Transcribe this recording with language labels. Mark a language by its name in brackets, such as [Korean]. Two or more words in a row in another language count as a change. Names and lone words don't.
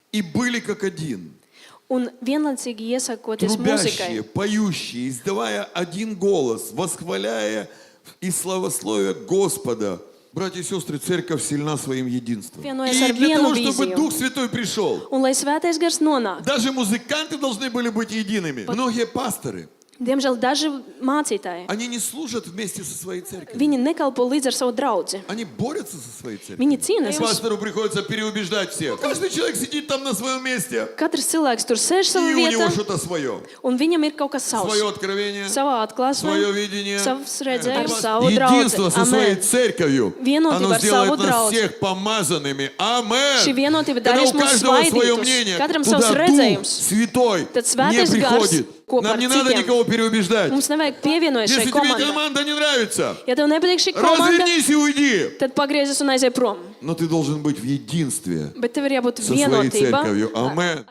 [Russian] и были как один. [Latvian] Un vienlaicīgi iesakoties [Russian] Трубящие, [Latvian] mūzikai. [Russian] поющие, издавая один голос, восхваляя и славословя Господа. Братья и сестры, церковь сильна своим единством. [Latvian] Vienojas [Russian] И [Latvian] ar [Russian] для [Latvian] vienu [Russian] того, чтобы [Latvian] vīziju. [Russian] Дух Святой пришел, [Latvian] Un lai svētais gars nonāk. [Russian] даже музыканты должны были быть едиными. Многие пасторы, [Latvian] Diemžēl daži mācītāji, [Russian] они не служат вместе со своей церковью. [Latvian] viņi nekalpo līdz ar savu draudzi. [Russian] Они борются со своей церковью. [Latvian] Viņi cīnās. [Russian] Пастору приходится переубеждать всех. Каждый человек сидит там на своем месте. [Latvian] Katrs cilvēks tur sēž [Russian] И [Latvian] savā [Russian] у него [Latvian] vietā, [Russian] что-то свое. [Latvian] un viņam ir kaut kas savs. [Russian] Свое откровение, [Latvian] Savā atklāsmē, [Russian] свое видение. [Latvian] savs [Russian] Это [Latvian] redzējums, [Russian] вас- [Latvian] savu [Russian] Единство [Latvian] draudzi. [Russian] со своей [Latvian] Amen. [Russian] церковью. [Latvian] Vienotība [Russian] Оно [Latvian] ar [Russian] сделает [Latvian] savu [Russian] нас [Latvian] draudzi. [Russian] всех помазанными. Амен. [Latvian] Šī vienotība [Russian] Когда [Latvian] darīs [Russian] у [Latvian] mūs [Russian] каждого свое [Latvian] svaidītus. [Russian] мнение, [Latvian] Katram [Russian] туда [Latvian] savs [Russian] Дух [Latvian] redzējums. [Russian] Святой [Latvian] Tad [Russian] не [Latvian] svētais gars [Russian] приходит. [Latvian] kopā [Russian] Нам [Latvian] ar [Russian] не надо [Latvian] citiem. [Russian] никого переубеждать. [Latvian] Mums nevajag pievienoties [Russian] Если [Latvian] šai [Russian] тебе [Latvian] komandai. [Russian] команда не нравится, [Latvian] Ja tev nepatīk šī komanda, [Russian] развернись и уйди. [Latvian] tad pagriezies un aizies prom. [Russian] Но ты должен быть в единстве [Latvian] Bet tev ir jābūt [Russian] со своей [Latvian] vienotība [Russian] церковью. Амен.